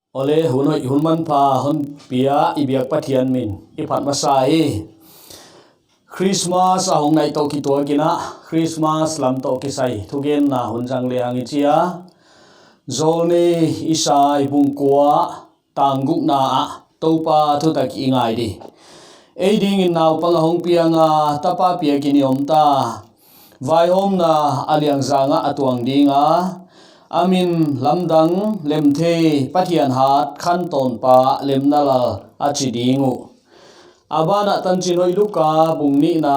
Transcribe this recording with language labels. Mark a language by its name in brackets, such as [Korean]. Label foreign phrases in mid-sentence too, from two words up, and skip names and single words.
[Thado Chin] ole hunoi hunman pha hon pia ibyak pathian min iphat masai Christmas ahong nai to ki to kina Christmas lam to ki sai thugen na hunjang le hangi chia zolne isai bungkwa tangguk na topa thu tak ingai di ding in naw pangahong pianga tapa pia kiniom ta vai hom na aliang zanga atuang dinga amin lamdang lemthe pathian hat khan ton pa lemnala achidingu abana tanchinoi luka bungni na